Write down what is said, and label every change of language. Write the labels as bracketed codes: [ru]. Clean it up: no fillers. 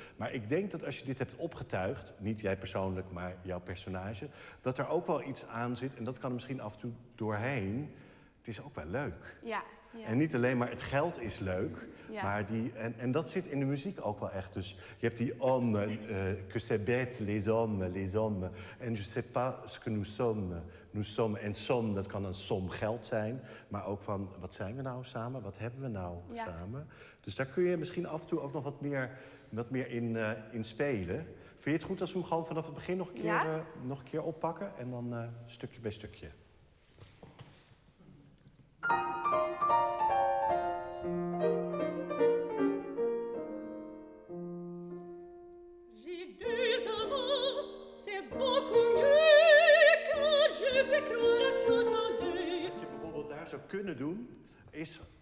[nl] Maar ik denk dat als je dit hebt opgetuigd, niet jij persoonlijk, maar jouw personage, dat er ook wel iets aan zit. En dat kan er misschien af en toe doorheen. Het is ook wel leuk. Ja, ja. En niet alleen maar het geld is leuk, Ja. maar en dat zit in de muziek ook wel echt. Dus je hebt die [fr] hommes, que c'est bête, les hommes. En je sais pas ce que nous sommes. En somme, [nl] dat kan een som geld zijn. Maar ook van, wat zijn we nou samen? Wat hebben we nou samen? Dus daar kun je misschien af en toe ook nog wat meer in spelen. Vind je het goed als we hem gewoon vanaf het begin nog een keer oppakken? En dan stukje bij stukje. [fr] J'ai deux amants, c'est beaucoup mieux, car je fais croire à chacun d'eux. [nl] Wat je bijvoorbeeld daar zou kunnen doen, is...